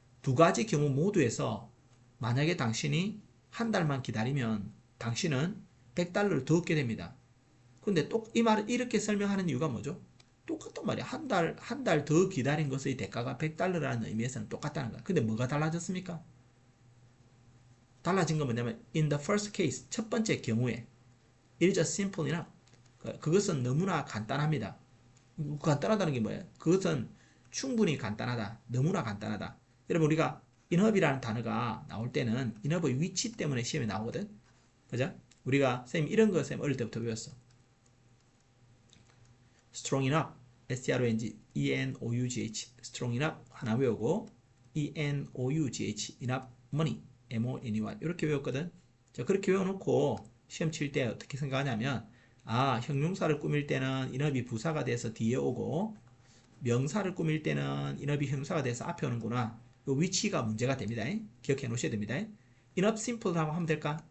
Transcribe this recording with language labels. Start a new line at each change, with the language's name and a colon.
Korean: 두 가지 경우 모두에서 만약에 당신이 한 달만 기다리면 당신은 $100를 더 얻게 됩니다. 근데 또 이 말을 이렇게 설명하는 이유가 뭐죠? 똑같단 말이야. 한 달 더 기다린 것의 대가가 $100라는 의미에서는 똑같다는 거야. 근데 뭐가 달라졌습니까? 달라진 건 뭐냐면
English: in the first case,
Korean: 첫 번째 경우에
English: it is simple enough.
Korean: 그것은 너무나 간단합니다. 간단하다는 게 뭐예요? 그것은 충분히 간단하다. 너무나 간단하다. 여러분 우리가 enough이라는 단어가 나올 때는 enough의 위치 때문에 시험에 나오거든. 그죠? 우리가 선생님 이런 거 선생님 어릴 때부터 배웠어. strong enough, S-T-R-O-N-G-E-N-O-U-G-H, strong enough 하나 외우고 E-N-O-U-G-H, enough money, M-O-N-E-Y 이렇게 외웠거든. 자, 그렇게 외워놓고 시험 칠 때 어떻게 생각하냐면 형용사를 꾸밀 때는 enough이 부사가 돼서 뒤에 오고 명사를 꾸밀 때는 enough이 형용사가 돼서 앞에 오는구나. 이 위치가 문제가 됩니다. 기억해 놓으셔야 됩니다. enough simple라고 하면 될까?